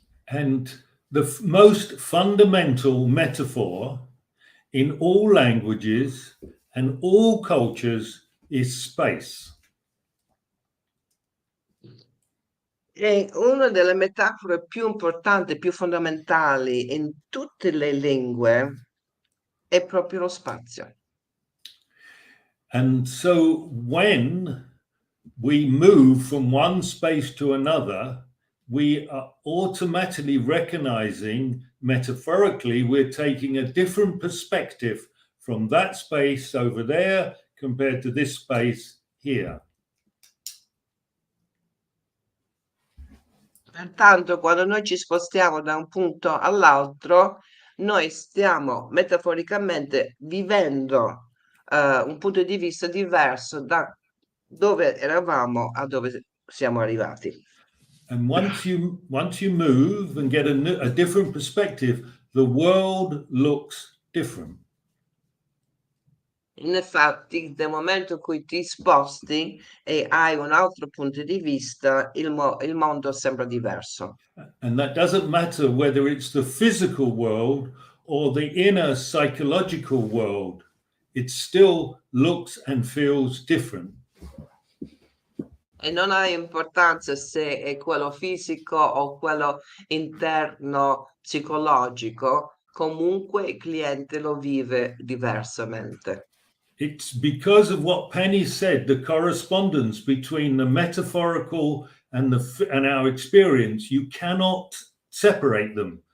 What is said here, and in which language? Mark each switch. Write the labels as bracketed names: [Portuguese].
[English] And the most fundamental metaphor in all languages and all cultures is space. [Italian] E una delle metafore più importanti, più fondamentali in tutte le lingue è proprio lo spazio. [English] And so when we move from one space to another, we are automatically recognizing, metaphorically, we're taking a different perspective from that space over there compared to this space here. [Italian] Pertanto, quando noi ci spostiamo da un punto all'altro, noi stiamo metaforicamente vivendo un punto di vista diverso da dove eravamo a dove siamo arrivati. [English] And once you move and get a different perspective, the world looks different. [Italian] Infatti, nel momento in cui ti sposti e hai un altro punto di vista, il mondo sembra diverso. [English] And that doesn't matter whether it's the physical world or the inner psychological world. It still looks and feels different. [Italian] E non ha importanza se è quello fisico o quello interno psicologico, comunque il cliente lo vive diversamente. [English] It's because of what Penny said, the correspondence between the metaphorical and our experience. You cannot separate them.